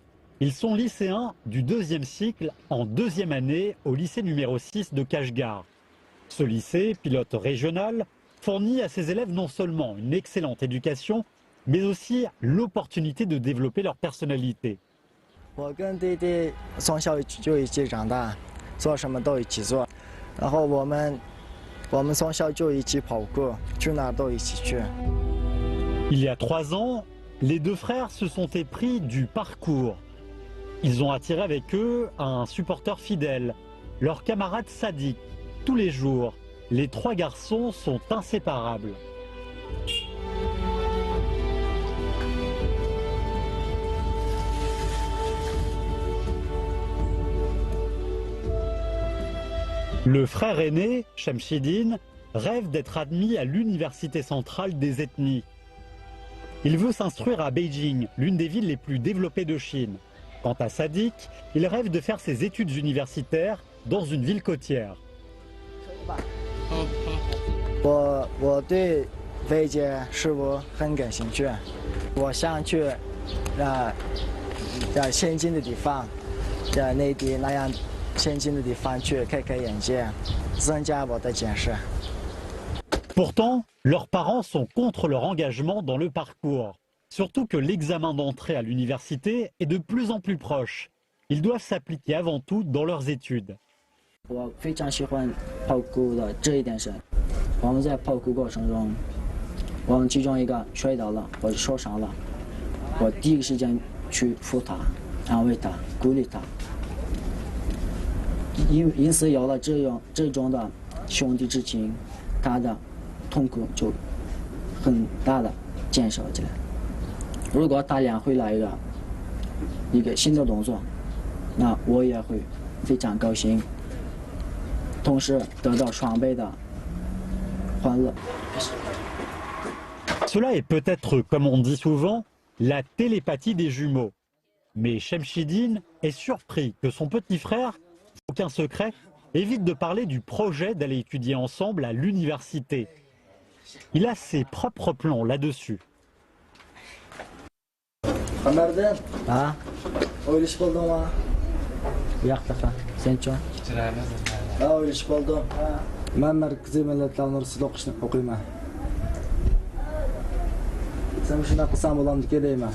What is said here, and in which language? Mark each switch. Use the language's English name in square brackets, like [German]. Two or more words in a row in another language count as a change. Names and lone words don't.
[French] Ils sont lycéens du 2e cycle en 2e année au lycée numéro 6 de Kashgar. Ce lycée, pilote régional, fournit à ses élèves non seulement une excellente éducation, mais aussi l'opportunité de développer leur personnalité. [Chinese] 我跟弟弟从小就一起长大，做什么都一起做，然后我们从小就一起跑过，去哪都一起去。 [French] Il y a 3 ans, les deux frères se sont épris du parcours. Ils ont attiré avec eux un supporter fidèle, leur camarade Sadik. Tous les jours, les 3 garçons sont inséparables. Le frère aîné, Shamshidin, rêve d'être admis à l'université centrale des ethnies. Il veut s'instruire à Beijing, l'une des villes les plus développées de Chine. Quant à Sadik, il rêve de faire ses études universitaires dans une ville côtière. [Chinese] 我对未解事物很感兴趣，我想去先进的地方，内地那样先进的地方去开开眼界，增加我的见识。 [French] Pourtant, leurs parents sont contre leur engagement dans le parcours. Surtout que l'examen d'entrée à l'université est de plus en plus proche. Ils doivent s'appliquer avant tout dans leurs études. [Chinese] 我非常喜欢跑酷的这一点是，我们在跑酷过程中，我们其中一个摔倒了或者受伤了，我第一个时间去扶他、安慰他、鼓励他。因此有了这种的兄弟之情，他的痛苦就很大的减少起来。如果他俩会来一个新的动作，那我也会非常高兴。同时得到双倍的欢乐。 [French] Cela est peut-être, comme on dit souvent, la télépathie des jumeaux. Mais Shamshidin est surpris que son petit frère, sans aucun secret, évite de parler du projet d'aller étudier ensemble à l'université. Il a ses propres plans là-dessus. Ah, [Uzbek] o'ylash bo'ldim. Men Markaziy Millatlar universitetida o'qiyman. Sen shunday qilsam bo'lamdi deyman.